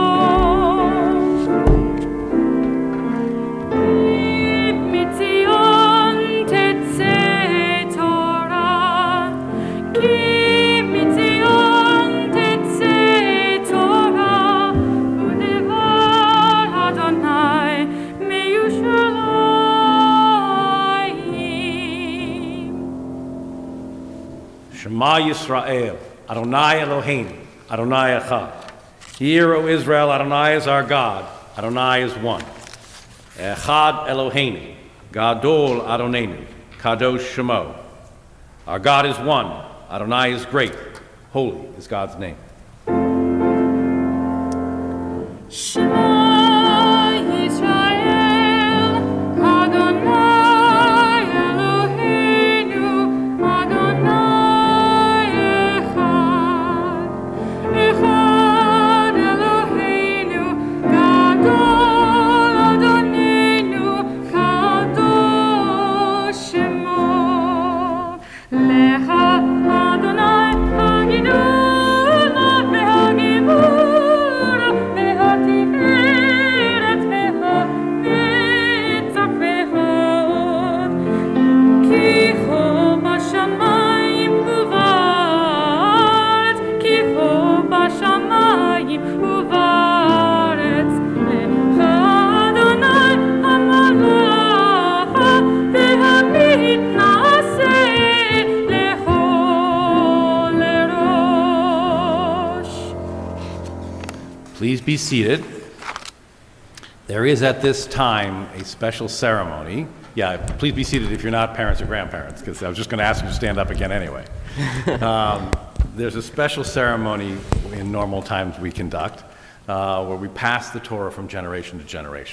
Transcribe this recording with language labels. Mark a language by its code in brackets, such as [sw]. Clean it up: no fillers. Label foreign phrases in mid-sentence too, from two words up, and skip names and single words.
[he] מציון תצא תורה, כי מציון תצא תורה, ודבר אדוני מירושלים. שמע ישראל, אדוני אלוהינו, אדוני אחד. [en] Hear, O Israel, Adonai is our God, Adonai is one. [he] אחד אלוהינו, גדול אדונינו, קדוש שמו. [en] Our God is one, Adonai is great, holy is God's name. [he] שמע ישראל, אדוני אלוהינו, אדוני אחד. אחד אלוהינו, גדול אדונינו, קדוש שמו. לך אדוני הגדולה והגבורה והתפארת והנצח וההוד. כי כל בשמים ובארץ, כי כל בשמים ובארץ. לך אדוני הממלכה והמתנשא לכל לראש. [en] Please be seated. There is at this time a special ceremony. Yeah, please be seated if you're not parents or grandparents, because I was just going to ask you to stand up again anyway. There's a special ceremony in normal times we conduct where we pass the Torah from generation to generation.